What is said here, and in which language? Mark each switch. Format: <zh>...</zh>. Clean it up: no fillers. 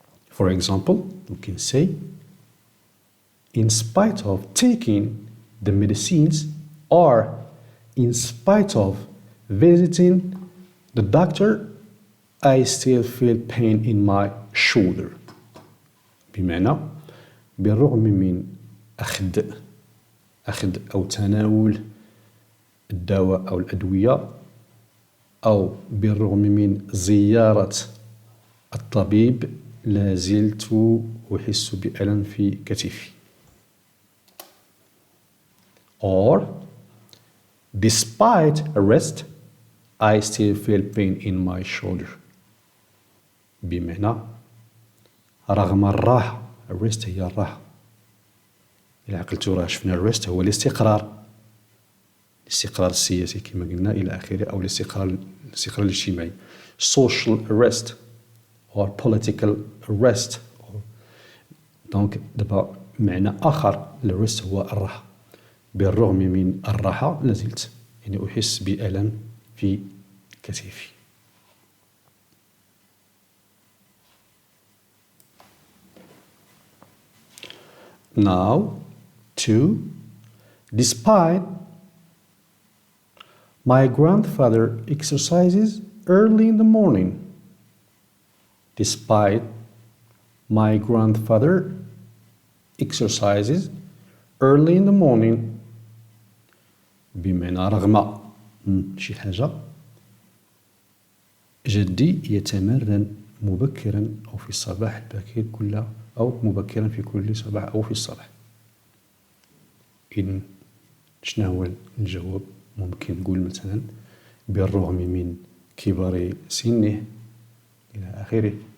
<en>For example, we can say in spite of taking the medicines or in spite of visiting the doctor, I still feel pain in my shoulder.</en> <ar>بمعنى بالرغم من أخذ أو تناول الدواء أو الأدوية، أو بالرغم من زيارة الطبيب، لا زلت أحس بألم في كتفي.</ar> <en>Or despite a rest I still feel pain in my shoulder.</en> <ar>بمعنى رغم الراحة، الريست هي الراحة، إلا عقلتوا راه شفنا الريست هو الاستقرار السياسي كما قلنا إلى آخره، أو الاستقرار الاجتماعي</ar> <en>social arrest or political arrest.</en> <ar>دونك دابا معنى آخر للريست هو الراحة. بالرغم من الراحة لازلت يعني أحس بألم في كتفي.</ar> <en>Now to despite my grandfather exercises early in the morning. Despite my grandfather exercises early in the morning.</en> <ar>بمعنى رغم شي حاجة جدي يتمرن مبكرا أو في الصباح الباكر أو مبكرا في كل صباح أو في الصباح. إذن شنو هو الجواب؟ ممكن نقول مثلا بالرغم من كبر سنه إلى آخره.</ar>